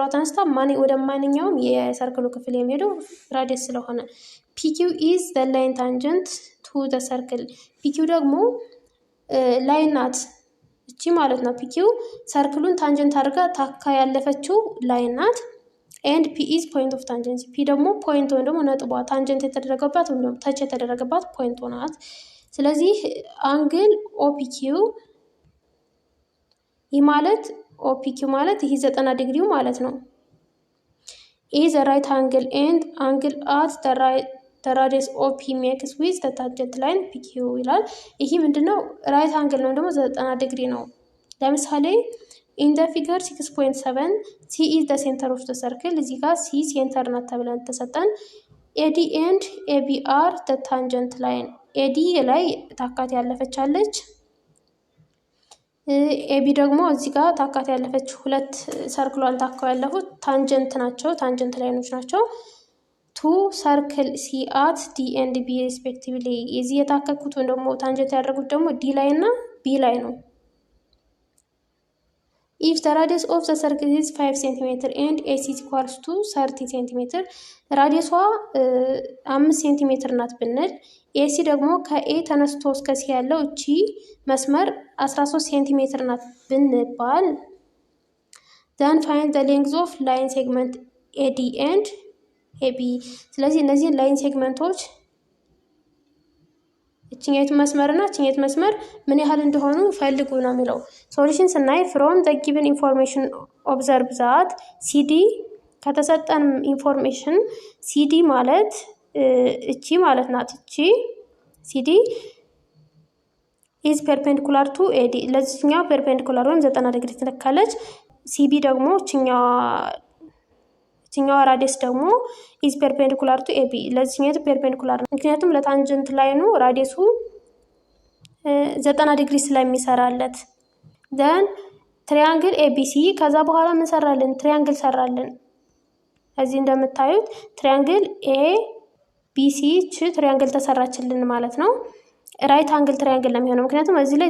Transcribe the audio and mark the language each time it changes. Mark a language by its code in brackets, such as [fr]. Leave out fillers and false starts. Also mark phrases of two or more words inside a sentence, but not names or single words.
[am] ተነስታ ወደ ማንኛውም የሰርክሉ ክፍል የሚሄደው ራዲየስ ስለሆነ። [en] PQ is the line tangent to the circle። [am] ፒኪው ደግሞ ላይን ናት እቺ ማለት ነው። ፒኪው ሰርክሉን ታንጀንት አድርጋ ታካ ያለፈችው ላይን ናት። [en] and P is point of tangency። [am] ፒ ደግሞ ፖይንት ወይም ደግሞ ነጥቧ ታንጀንት የተደረገባት ወይም ደግሞ ተች የተደረገባት ፖይንት ናት። ስለዚህ [en] angle OPQ [am] ይህ ማለት OPQ ማለት ይህ 90 ዲግሪው ማለት ነው። [en] is a right angle and angle at the radius OP makes with the tangent line PQ [am] ይላል። ይህ ምንድነው? [en] right angle [am] ነው ደግሞ 90 ዲግሪ ነው። ለምሳሌ [en] in the figure 6.7 C is the center of the circle [am] እዚህ ጋር C ሴንተር ናት ተብለን ተሰጠን። [en] AD and AB are the tangent line [am] AD ላይ ታካት ያለፈቻለች ኤቢ ደግሞ እዚህ ጋር ታካት ያለፈች ሁለት ሰርክሏን ታካው ያለፉት ታንጀንት ናቸው፣ ታንጀንት ላይኖች ናቸው። [en] to circle C at D and B respectively [am] የዚህ የታከኩት ወይም ደግሞ ታንጀንት ያደረጉት ደግሞ ዲ ላይ እና ቢ ላይ ነው። [en] ኢፍ the radius of the circle is 5 cm and AC is equals to 30 cm [am] ራዲየሷ 5 ሴንቲሜትር ናት ብንል ኤሲ ደግሞ ከኤ ተነስቶ እስከ ሲ ያለው እቺ መስመር 13 ሴንቲሜትር ናት ብንባል [en] then find the length of line segment AD and AB [am] ስለዚህ እነዚህን ላይን ሴግመንቶች እቺኛይቱ መስመርና እቺኛይቱ መስመር ምን ያህል እንደሆኑ ፈልጉ ነው የሚለው። ሶሉሽን ስናይ [en] from the given information observe that CD [am] ከተሰጠን ኢንፎርሜሽን CD ማለት እቺ ማለት ናት። እቺ [en] CD is perpendicular to AD [am] ለዚህኛው perpendicular ወይም 90 ዲግሪ ትለካለች። CB ደግሞ እቺኛው ራዲየስ ደግሞ [en] is perpendicular to AB [am] ለዚህኛው perpendicular ነው። ምክንያቱም ለታንጀንት ላይኑ ራዲየሱ 90 ዲግሪ ስለሚሰራለት then ትሪያንግል ABC ከዛ በኋላ ምን ሰራልን? ትሪያንግል ሰራልን። እዚህ እንደምታዩት ትሪያንግል ABC ትሪያንግል ተሰራችልን ማለት ነው። ራይት አንግል ትሪያንግል ነው የሚሆነው ምክንያቱም እዚህ ላይ